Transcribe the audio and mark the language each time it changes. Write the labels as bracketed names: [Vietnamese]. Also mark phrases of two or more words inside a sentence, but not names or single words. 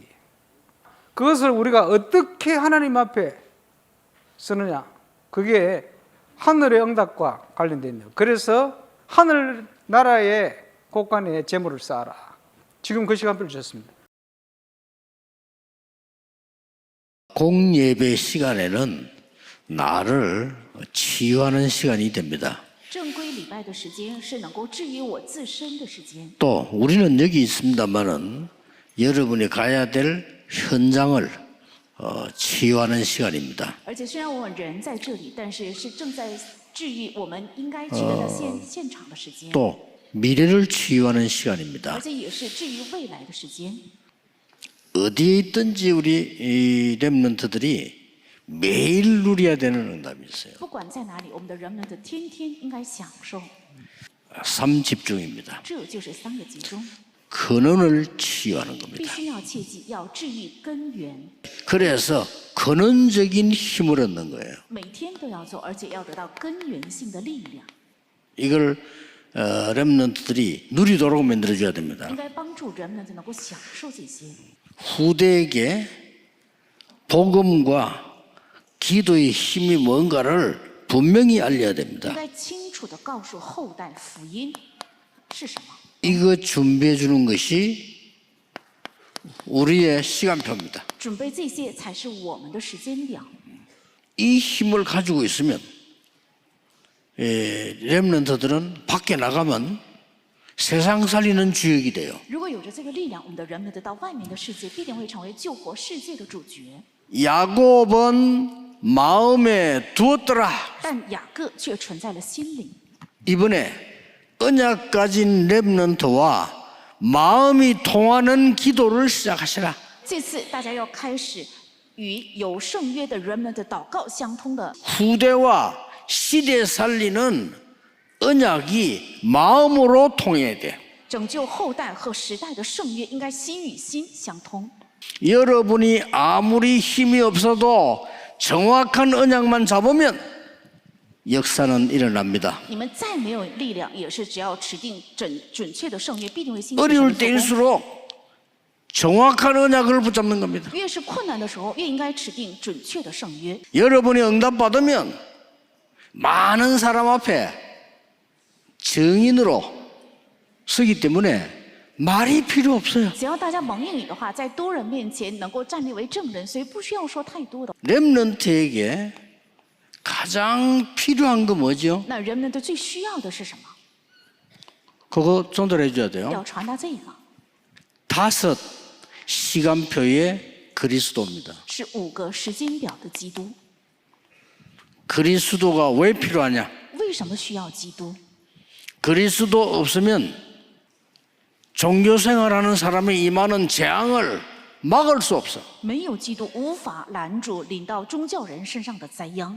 [Korean] 그것을 우리가 어떻게 하나님 앞에 쓰느냐, 그게 하늘의 응답과 관련되어 있네요. 그래서 하늘 나라의 곳간에 재물을 쌓아라. 지금 그 시간표를 주셨습니다. 공예배 시간에는 나를 치유하는 시간이 됩니다. [Chinese] 正规礼拜的时间是能够治愈我自身的时间。 [Korean] 또 우리는 여기 있습니다만은 여러분이 가야 될 현장을 치유하는 시간입니다. [Chinese] 而且虽然我们人在这里，但是是正在治愈我们应该去的现场的时间， [Korean] 또 미래를 치유하는 시간입니다. [Chinese] 而且也是治愈未来的时间。 [Korean] 어디에 있든지 우리 이 렘넌트들이 매일 누려야 되는 응답이 있어요. [Chinese] 不管在哪里，我们的人们的天天应该享受。 [Korean] 3집중입니다. [Chinese] 这就是三个集中， [Korean] 근원을 치유하는 [Chinese] 必 [Korean] 겁니다. [Chinese] 须要切记要治愈根源， [Korean] 그래서 근원적인 힘을 얻는 거예요. [Chinese] 每天都要做，而且要得到根源性的力量。 [Korean] 이걸 렘넌트들이 누리도록 만들어줘야 됩니다. [Chinese] 应该帮助人们能够享受这些， [Korean] 후대에게 복음과 기도의 힘이 뭔가를 분명히 알려야 [Chinese] 应 [Korean] 됩니다. [Chinese] 该清楚地告诉后代福音是什么。 [Korean] 이거 준비해 주는 것이 우리의 시간표입니다. [Chinese] 准备这些才是我们的时间表。 [Korean] 이 힘을 가지고 있으면 렘넌트들은 밖에 나가면 세상 살리는 주역이 돼요. [Chinese] 如果有着这个力量，我们的人们得到外面的世界，必定会成为救活世界的主角。 [Korean] 야곱은 마음에 두었더라. [Chinese] 但雅各却存在了心里。 [Korean] 이번에 언약 가진 렘넌트와 마음이 통하는 기도를 시작하시라. [Chinese] 这次大家要开始与有圣约的人们的祷告相通的， [Korean] 후대와 시대 살리는 언약이 마음으로 통해야 돼. [Chinese] 拯救后代和时代的圣约应该心与心相通。 [Korean] 여러분이 아무리 힘이 없어도 정확한 언약만 잡으면 역사는 일어납니다. [Chinese] 你们再没有力量，也是只要持定准确的圣约，必定会兴起神 [Korean] 어려울 [Chinese] 的做工。 [Korean] 때일수록 정확한 언약을 붙잡는 겁니다. [Chinese] 越是困难的时候，越应该持定准确的圣约。 [Korean] 여러분이 응답받으면 많은 사람 앞에 증인으로 서기 때문에 말이 필요 없어요. [Chinese] 只要大家蒙应允的话，在多人面前能够站立为证人，所以不需要说太多的。 [Korean] 렘넌트에게 가장 필요한 거 뭐죠? [Chinese] 那人们的最需要的是什么？ [Korean] 그거 전달해 줘야 돼요. [Chinese] 要传达这个， [Korean] 5 시간표의 그리스도입니다. [Chinese] 是5个时间表的基督。 [Korean] 그리스도가 왜 필요하냐? [Chinese] 为什么需要基督？ [Korean] 그리스도 없으면 종교 생활하는 사람의 임하는 재앙을 막을 수 없어. [Chinese] 没有基督，无法拦住临到宗教人身上的灾殃。